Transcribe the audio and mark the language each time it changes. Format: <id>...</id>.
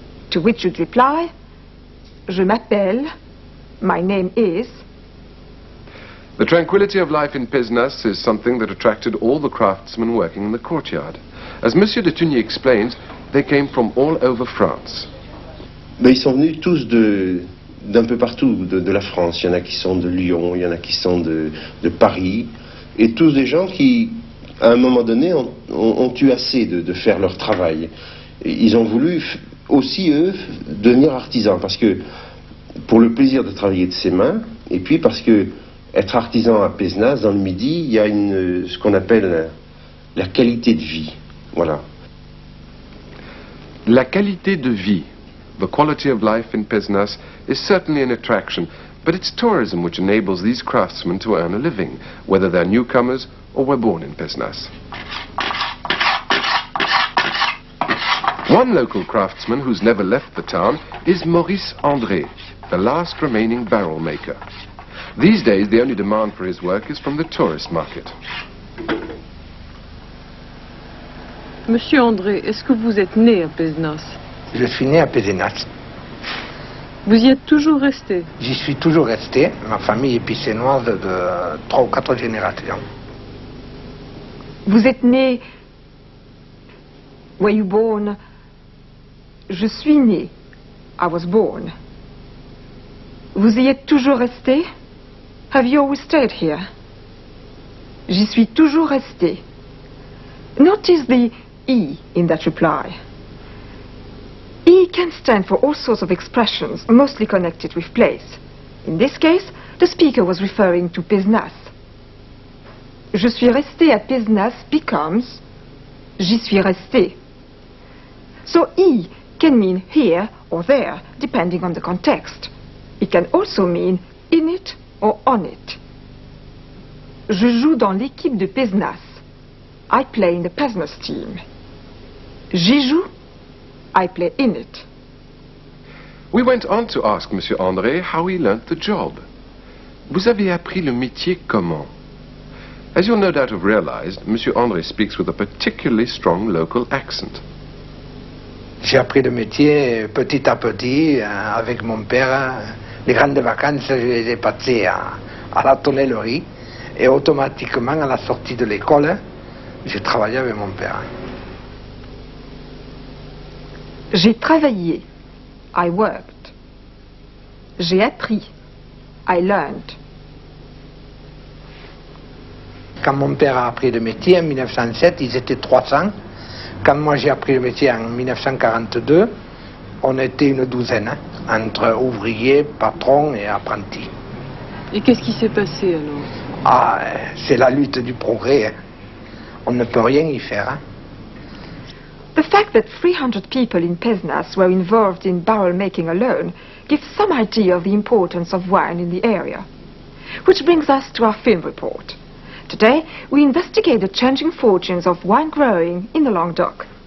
<en>To which you'd reply,</en> <fr>je m'appelle,</fr> <en>my name is. The tranquility of life in Pézenas is something that attracted all the craftsmen working in the courtyard. As Monsieur de Tugny explains, they came from all over France.</en> <fr>Ben, ils sont venus tous d'un peu partout de la France. Il y en a qui sont de Lyon, il y en a qui sont de Paris, et tous des gens qui, à un moment donné, ont eu assez de faire leur travail. Et ils ont voulu aussi, eux, devenir artisans, parce que, pour le plaisir de travailler de ses mains, et puis parce que être artisan à Pézenas, dans le Midi, il y a ce qu'on appelle la qualité de vie. Voilà. La qualité de vie,</fr> <en>the quality of life in Pézenas, is certainly an attraction, but it's tourism which enables these craftsmen to earn a living, whether they're newcomers or were born in Pézenas. One local craftsman who's never left the town is Maurice André, the last remaining barrel maker. These days, the only demand for his work is from the tourist market.</en> <fr>Monsieur André, est-ce que vous êtes né à Pézenas? Je suis né à Pézenas. Vous y êtes toujours resté? J'y suis toujours resté. Ma famille est piscinoise de 3 ou 4 générations. Vous êtes né...</fr> <en>Were you born?</en> <fr>Je suis né.</fr> <en>I was born.</en> <fr>Vous y êtes toujours resté?</fr> <en>Have you always stayed here?</en> <fr>J'y suis toujours resté.</fr> <en>Notice the E in that reply. E can stand for all sorts of expressions, mostly connected with place. In this case, the speaker was referring to Pézenas.</en> <fr>Je suis resté à Pézenas becomes j'y suis resté.</fr> <en>So E can mean here or there, depending on the context. It can also mean in it or on it.</en> <fr>Je joue dans l'équipe de Pézenas.</fr> <en>I play in the Pézenas team.</en> <fr>J'y joue.</fr> <en>I play in it. We went on to ask Monsieur André how he learnt the job.</en> <fr>Vous avez appris le métier comment?</fr> <en>As you'll no doubt have realized, Monsieur André speaks with a particularly strong local accent.</en> <fr>J'ai appris le métier petit à petit avec mon père. Les grandes vacances, je les ai passées à la tonnellerie et automatiquement à la sortie de l'école, j'ai travaillé avec mon père. J'ai travaillé.</fr> <en>I worked.</en> <fr>J'ai appris.</fr> <en>I learned.</en> <fr>Quand mon père a appris le métier en 1907, ils étaient 300. Quand moi j'ai appris le métier en 1942, on était une douzaine, entre ouvriers, patrons et apprentis. Et qu'est-ce qui s'est passé alors? Ah, c'est la lutte du progrès. On ne peut rien y faire. Hein.</fr> <en>The fact that 300 people in Pézenas were involved in barrel making alone gives some idea of the importance of wine in the area. Which brings us to our film report. Today, we investigate the changing fortunes of wine growing in the Languedoc.</en>